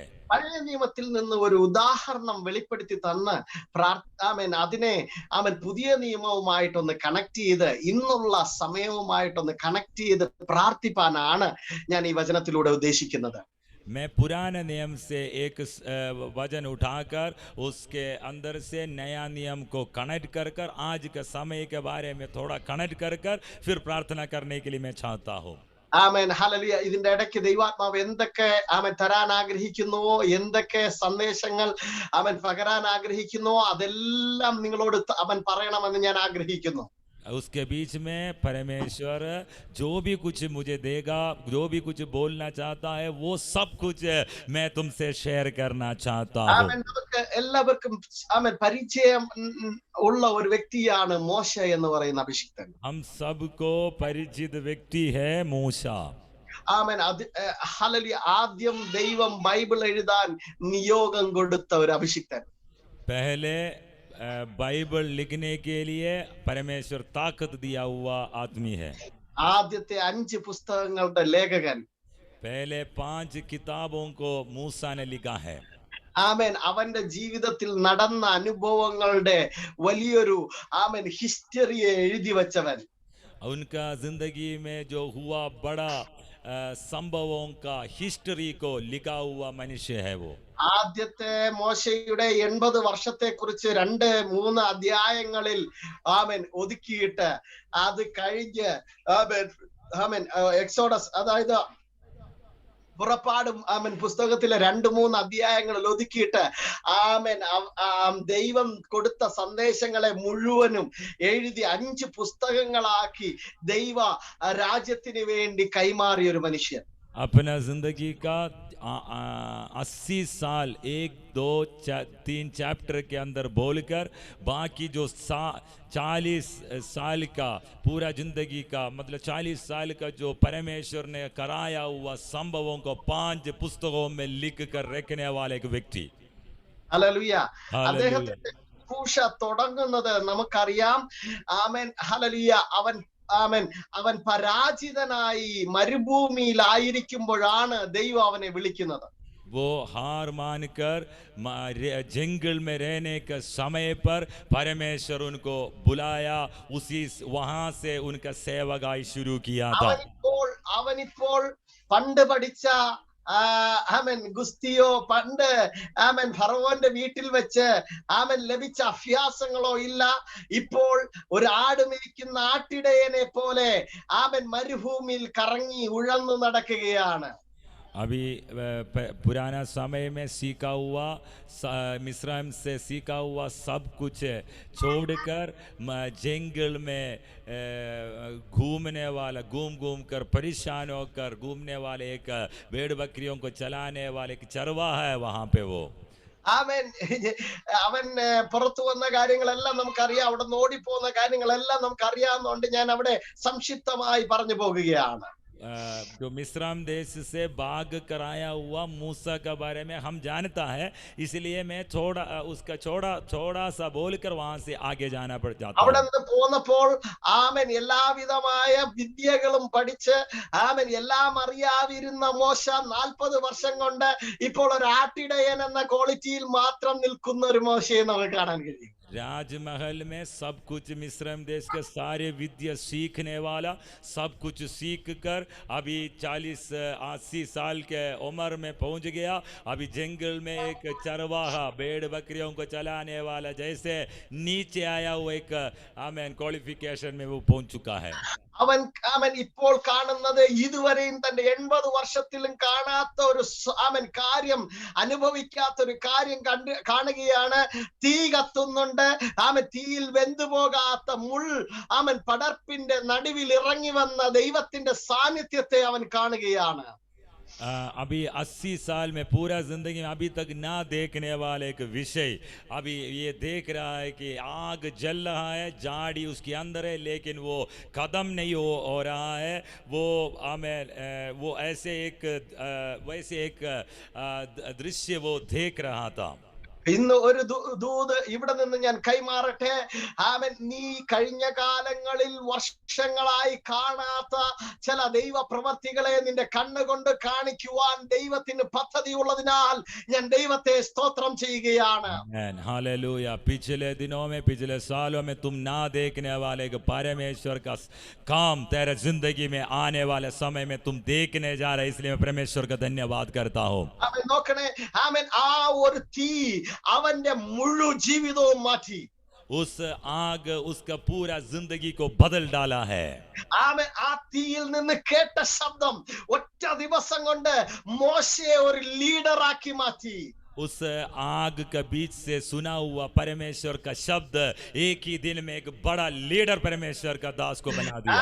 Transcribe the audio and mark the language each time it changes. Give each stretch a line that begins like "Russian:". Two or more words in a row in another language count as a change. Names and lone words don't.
Malayalam: പഴയ നിയമത്തിൽ നിന്ന് ഒരു ഉദാഹരണം വെളിപ്പെടുത്തി തന്ന് അതിനെ പുതിയ നിയമവുമായിട്ടൊന്ന് കണക്ട് ചെയ്ത് ഇന്നുള്ള സമയവുമായിട്ടൊന്ന് കണക്ട് ചെയ്ത് പ്രാർത്ഥിപ്പാനാണ് ഞാൻ ഈ വചനത്തിലൂടെ ഉദ്ദേശിക്കുന്നത്.
Hindi: मैं पुराने नियम से एक वचन उठाकर उसके अंदर से नया नियम को कनेक्ट कर कर आज के समय के बारे में थोड़ा कनेक्ट कर कर फिर प्रार्थना करने के लिए मैं चाहता हूँ.
Malayalam: ആമേൻ. ഹല്ലേലൂയ. ഇതിന്റെ ഇടയ്ക്ക് ദൈവാത്മാവ് എന്തൊക്കെ തരാൻ ആഗ്രഹിക്കുന്നുവോ, എന്തൊക്കെ സന്ദേശങ്ങൾ പകരാൻ ആഗ്രഹിക്കുന്നുവോ അതെല്ലാം നിങ്ങളോട് പറയണമെന്ന് ഞാൻ ആഗ്രഹിക്കുന്നു.
Hindi: उसके बीच में परमेश्वर जो भी कुछ मुझे देगा, जो भी कुछ बोलना चाहता है, वो सब कुछ मैं तुमसे शेयर करना चाहता हूँ.
Malayalam: എല്ലാവർക്കും പരിചയം ഉള്ള ഒരു വ്യക്തിയാണ് മോശ എന്ന് പറയുന്ന അഭിഷിക്തൻ.
Hindi: हम सबको परिचित व्यक्ति है मूसा.
Malayalam: ആമേൻ. ഹല്ലേലൂയ. ആദ്യം ദൈവം ബൈബിൾ എഴുതാൻ നിയോഗം കൊടുത്ത ഒരു അഭിഷിക്തൻ.
Hindi: पहले बाइबल लिखने के लिए परमेश्वर ताकत दिया हुआ आदमी है.
Malayalam: ആദ്യത്തെ 5 പുസ്തകങ്ങളുടെ ലേഖകൻ.
Hindi: पहले 5 किताबों को मूसा ने लिखा है.
Malayalam: ആമേൻ. അവന്റെ ജീവിതത്തിൽ നടന്ന അനുഭവങ്ങളുടെ വലിയൊരു ഹിസ്റ്ററിയെ എഴുതി വച്ചവൻ.
Hindi: उनका जिंदगी में जो हुआ बड़ा संभवों का हिस्ट्री को लिखा हुआ मनुष्य है वो.
Malayalam: ആദ്യത്തെ മോശയുടെ 80 വർഷത്തെ കുറിച്ച് 2-3 അധ്യായങ്ങളിൽ ഒതുക്കിയിട്ട് അത് കഴിഞ്ഞ് എക്സോഡസ്, അതായത് പുറപ്പാടും പുസ്തകത്തിലെ 2-3 അധ്യായങ്ങളിൽ ഒതുക്കിയിട്ട് ദൈവം കൊടുത്ത സന്ദേശങ്ങളെ മുഴുവനും എഴുതി 5 പുസ്തകങ്ങളാക്കി ദൈവ രാജ്യത്തിന് വേണ്ടി കൈമാറിയ ഒരു മനുഷ്യൻ.
Hindi: अपना जिंदगी का 80 साल 1 2 3 चैप्टर के अंदर बोलकर बाकी जो 40 साल का पूरा जिंदगी का मतलब 40 साल का जो परमेश्वर ने कराया हुआ संभवों को 5 पुस्तकों में लिख कर रखने वाले एक व्यक्ति.
Malayalam: ഹല്ലേലൂയ.
Hindi: हालेलुया.
Malayalam: അദ്ദേഹത്തിന്റെ ശുശ്രൂഷ തുടങ്ങുന്നത് നമുക്കറിയാം. ആമേൻ. ഹല്ലേലൂയ. അവൻ പരാജിതനായി മരുഭൂമിയിലായിരിക്കുമ്പോഴാണ് ദൈവം അവനെ വിളിക്കുന്നത്.
Hindi: वो हार मानकर जंगल में रहने के समय पर परमेश्वर उनको बुलाया, उसी वहां से उनका सेवकाई शुरू किया था.
Malayalam: അവനിപ്പോൾ പണ്ട് പഠിച്ച ഗുസ്തിയോ പണ്ട് ഫറവോന്റെ വീട്ടിൽ വെച്ച് ലഭിച്ച അഭ്യാസങ്ങളോ ഇല്ല. ഇപ്പോൾ ഒരു ആട് മേയ്ക്കുന്ന ആട്ടിടയനെ പോലെ മരുഭൂമിയിൽ കറങ്ങി ഉഴന്നു നടക്കുകയാണ്.
Hindi: अभी पुराना समय में सीखा हुआ मिस्रैम से सीखा हुआ सब कुछ छोड़कर जंगल में घूमने वाला घूम कर परेशान होकर घूमने वाले एक भेड़ बकरियों को चलाने वाले एक चरवाहा है वहां पे. वो
Malayalam: അവൻ പുറത്തു വന്ന കാര്യങ്ങളെല്ലാം നമുക്കറിയാം. അവിടെ നിന്ന് ഓടിപ്പോകുന്ന കാര്യങ്ങളെല്ലാം നമുക്കറിയാവുന്നതുകൊണ്ട് ഞാൻ അവിടെ സംക്ഷിപ്തമായി പറഞ്ഞു പോകുകയാണ്.
Hindi: जो मिस्राम देश से भाग कर आया हुआ मूसा के बारे में हम जानता है, इसलिए मैं उसका छोड़ा सा बोलकर वहां से आगे जाना पड़ जाता है.
Malayalam: അവിടെ നിന്ന് പോന്നപ്പോൾ എല്ലാവിധമായ വിദ്യകളും പഠിച്ച് എല്ലാം അറിയാതിരുന്ന മോശ 40 വർഷം കൊണ്ട് ഇപ്പോൾ ഒരു ആട്ടിടയൻ എന്ന ക്വാളിറ്റിയിൽ മാത്രം നിൽക്കുന്ന ഒരു മോശയെ നമുക്ക് കാണാൻ കഴിയും.
Hindi: राजमहल में सब कुछ मिस्रैम देश के सारे विद्या सीखने वाला सब कुछ सीख कर अभी 40-80 साल के उम्र में पहुंच गया. अभी जंगल में एक चरवाहा भेड़ बकरियों को चलाने वाला जैसे नीचे आया हुआ एक क्वालिफिकेशन में वो पहुंच चुका है.
Malayalam: അവൻ ഇപ്പോൾ കാണുന്നത് ഇതുവരെയും തന്റെ 80 വർഷത്തിലും കാണാത്ത ഒരു കാര്യം, അനുഭവിക്കാത്ത ഒരു കാര്യം കാണുകയാണ്. തീ കത്തുന്നുണ്ട്. തീയിൽ വെന്തുപോകാത്ത പടർപ്പിന്റെ നടുവിൽ ഇറങ്ങി വന്ന ദൈവത്തിന്റെ സാന്നിധ്യത്തെ അവൻ കാണുകയാണ്.
Hindi: अभी 80 साल में पूरा जिंदगी में अभी तक ना देखने वाले एक विषय अभी ये देख रहा है कि आग जल रहा है, जाड़ी उसके अंदर है, लेकिन वो कदम नहीं हो रहा है. वो ऐसे एक दृश्य वो देख रहा था.
Malayalam: ഇന്ന് ഒരു ദൂത് ഇവിടെ നിന്ന് ഞാൻ കൈമാറട്ടെ. നീ കഴിഞ്ഞ കാലങ്ങളിൽ വർഷങ്ങളായി കാണാത്ത ചില ദൈവ പ്രവർത്തികളെ നിന്റെ കണ്ണുകൊണ്ട് കാണിക്കുവാൻ ദൈവത്തിന് പദ്ധതി ഉള്ളതിനാൽ ഞാൻ ദൈവത്തെ സ്തോത്രം ചെയ്യുകയാണ്.
Hindi: हालेलुया. पिछले दिनों में पिछले सालों में तुम ना देखने वाले परमेश्वर का काम तेरे जिंदगी में आने वाले समय में तुम देखने जा रहे, इसलिए मैं परमेश्वर का धन्यवाद करता हूँ.
Malayalam: നോക്കണേ. ആ ഒരു തീ അവന്റെ മുഴു ജീവിതവും മാറ്റി.
Hindi: उस आग उसका पूरा जिंदगी को बदल डाला है.
Malayalam: ആ തീയിൽ നിന്ന് കേട്ട ശബ്ദം ഒറ്റ ദിവസം കൊണ്ട് മോശയെ ഒരു ലീഡറാക്കി മാറ്റി.
Hindi: उस आग के बीच से सुना हुआ परमेश्वर का शब्द एक ही दिन में एक बड़ा लीडर परमेश्वर का दास को बना दिया.